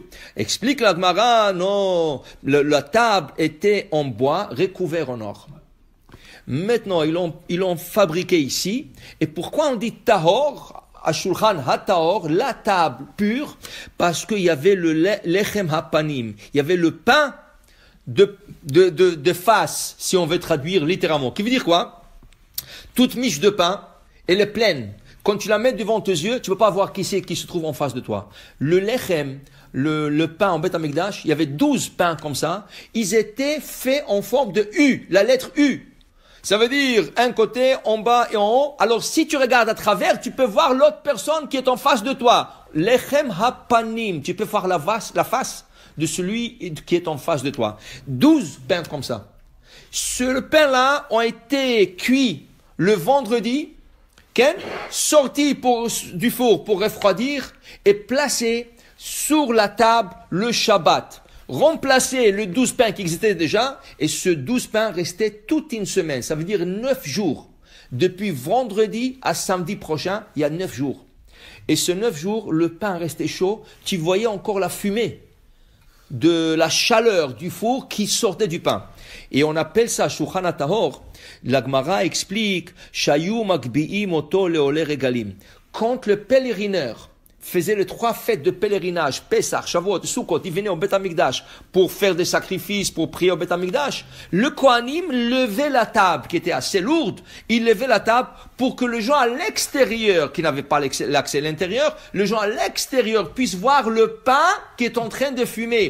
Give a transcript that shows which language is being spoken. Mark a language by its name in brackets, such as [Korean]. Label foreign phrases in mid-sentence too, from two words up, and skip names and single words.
[French] Explique la Gemara, non, la table était en bois recouvert en or. Maintenant, ils l'ont fabriqué ici. Et pourquoi on dit tahor? À [Hebrew] שולחן הטהור, [French] la table pure, parce qu'il y avait le [Hebrew] לחם הפנים, [French] il y avait le pain de face, si on veut traduire littéralement. Qui veut dire quoi? Toute miche de pain, elle est pleine. Quand tu la mets devant tes yeux, tu ne peux pas voir qui c'est qui se trouve en face de toi. Le lechem, le pain en [Hebrew] בית המקדש, [French] il y avait 12 pains comme ça, ils étaient faits en forme de U, la lettre U. Ça veut dire un côté, en bas et en haut. Alors si tu regardes à travers, tu peux voir l'autre personne qui est en face de toi. [Hebrew] לחם הפנים, [French] tu peux voir la face de celui qui est en face de toi. 12 pains comme ça. Ce pain-là ont été cuits le vendredi, sortis du four pour refroidir et placés sur la table le Shabbat. Remplacer le 12 pains qui existait déjà, et ce 12 pains restait toute une semaine. Ça veut dire 9 jours. Depuis vendredi à samedi prochain, il y a 9 jours. Et ce 9 jours, le pain restait chaud. Tu voyais encore la fumée de la chaleur du four qui sortait du pain. Et on appelle ça [Hebrew] שולחן הטהור. [French] La Gemara explique, [Hebrew] שהיו מגביהים אותו לעולי רגלים. [French] Quand le pèlerineur faisait les 3 fêtes de pèlerinage, Pesach, Shavuot, Sukkot, ils venaient au [Hebrew] בית המקדש [French] pour faire des sacrifices, pour prier au [Hebrew] בית המקדש, [French] le Kohanim levait la table, qui était assez lourde, il levait la table pour que les gens à l'extérieur, qui n'avaient pas l'accès à l'intérieur, les gens à l'extérieur puissent voir le pain qui est en train de fumer.